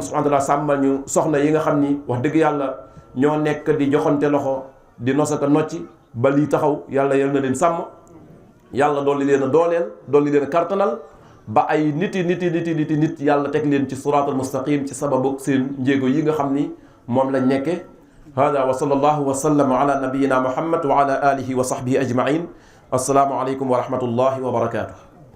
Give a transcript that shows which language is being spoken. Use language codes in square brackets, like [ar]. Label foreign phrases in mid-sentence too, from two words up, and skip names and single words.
[ar] سبحانه وتعالى [wo] sàmmal ñu soxna yi nga xam ni wax dëgg yàlla ñoo nekk di joxante loxo di nosaka nocci ba lii taxaw yal na leen sàmm yàlla dolli leen a dooleel dolli leen a kartanal ba ay nit yàlla teg leen ci [ar] الصراط المستقيم [wo] ci sababu seen njéego yi nga xam ni moom lañ nekke [ar] هذا وصلى الله وسلم على نبينا محمد وعلى آله وصحبه أجمعين السلام عليكم ورحمة الله وبركاته